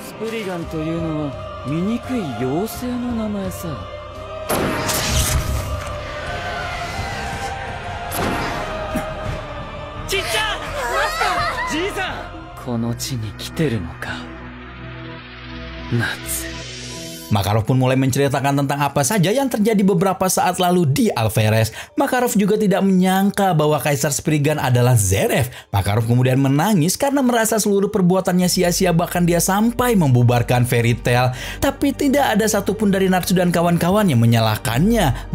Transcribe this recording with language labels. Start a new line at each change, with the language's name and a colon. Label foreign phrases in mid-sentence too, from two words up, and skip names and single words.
Japanese: スプリガンというのは醜い妖精の名前さ。ちっちゃん、じいさん、この地に来てるのか、ナツ。
Indonesian: Makarov pun mulai menceritakan tentang apa saja yang terjadi beberapa saat lalu di Alferes. Makarov juga tidak menyangka bahwa Kaisar Spriggan adalah Zeref. Makarov kemudian menangis karena merasa seluruh perbuatannya sia-sia, bahkan dia sampai membubarkan Fairy Tail. Tapi tidak ada satupun dari Natsu dan kawan-kawan yang menyalahkannya.